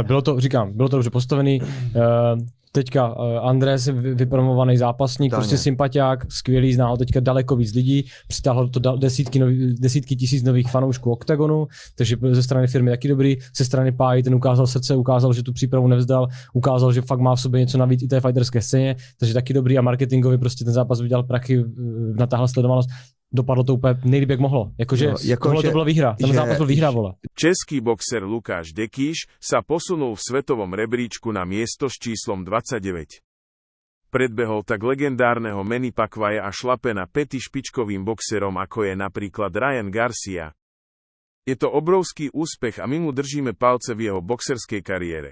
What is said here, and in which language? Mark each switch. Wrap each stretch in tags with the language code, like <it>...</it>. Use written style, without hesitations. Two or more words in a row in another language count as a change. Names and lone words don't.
<cs>Ale bylo to dobře postavený. Teďka Andrés, vypromovaný zápasník, prostě sympatiák, skvělý, zná ho teďka daleko víc lidí, přitáhl to desítky tisíc nových fanoušků Oktagonu, takže ze strany firmy taky dobrý, ze strany Páji ten ukázal srdce, ukázal, že tu přípravu nevzdal, ukázal, že fakt má v sobě něco navíc i té fighterské scéně, takže taky dobrý a marketingově prostě ten zápas vydělal prachy, natáhl sledovanost. Dopadlo to úplně nejlíp, jak mohlo. Tohle to byla výhra. Ten zápas byl výhra, vole.</cs> <sk>Český boxer Lukáš Dekíš sa posunul v svetovom rebríčku na miesto s číslom 29. Predbehol tak legendárneho Manny Pacquiao a šlape na päty špičkovým boxerom, ako je napríklad Ryan Garcia. Je to obrovský úspech a my mu držíme palce v jeho boxerskej kariére.</sk>